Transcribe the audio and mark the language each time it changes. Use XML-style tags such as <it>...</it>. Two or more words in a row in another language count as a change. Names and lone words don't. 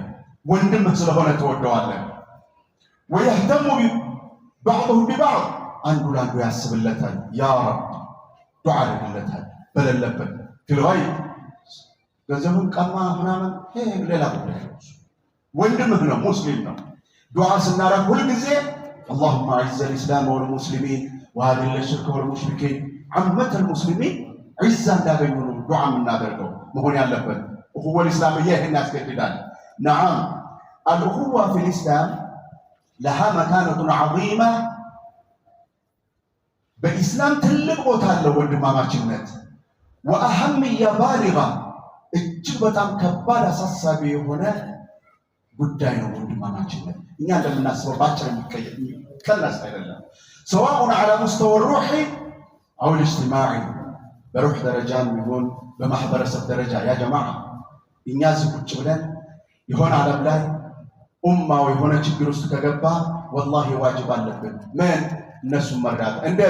<am>ወንድምህ ስለሆነ ትወደዋለህ።</am> <ar>ويهتم بعضهم ببعض</ar> <am>አንዱ ለአንዱ ያስብለታል።</am> <ar>يا رب</ar> <am>ዱዓ ያደርግለታል በሌለበት ፊልገይብ ገንዘቡን ቀማ ምናምን ሌላ ጉዳይ ነው። ወንድምህ ነው፣ ሙስሊም ነው። ዱዓ ስናረግ ሁልጊዜ</am> <ar>اللهم اعز الاسلام والمسلمين واذل الشرك والمشركين عامة المسلمين عزة</ar> <am>እንዳገኙ ነው ዱዓ የምናደርገው መሆን ያለበት።</am> <ar>الأخوة الإسلامية</ar> <am>ይሄን ያስገድዳል።</am> <ar>نعم الأخوة في الإسلام لها مكانة عظيمة</ar> <am>በኢስላም ትልቅ ቦታ አለው ወንድማማችነት።</am> <ar>وأهمية بالغة</ar> <am>እጅግ በጣም ከባድ አሳሳቢ የሆነ ጉዳይ ነው። ወንድማማችነት እኛ እንደምናስበው ባጭር የሚቀለስ አይደለም።</am> <ar>سواء على مستوى روحي أو اجتماعي</ar> <am>በሩህ ደረጃ የሚሆን በማህበረሰብ ደረጃ</am> <ar>يا جماعة</ar> <am>እኛ እዚህ ቁጭ ብለን የሆነ ዓለም ላይ ኡማው የሆነ ችግር ውስጥ ከገባ</am> <ar>والله واجب</ar> <am>አለብን ምን እነሱን መርዳት። እንዴት?</am>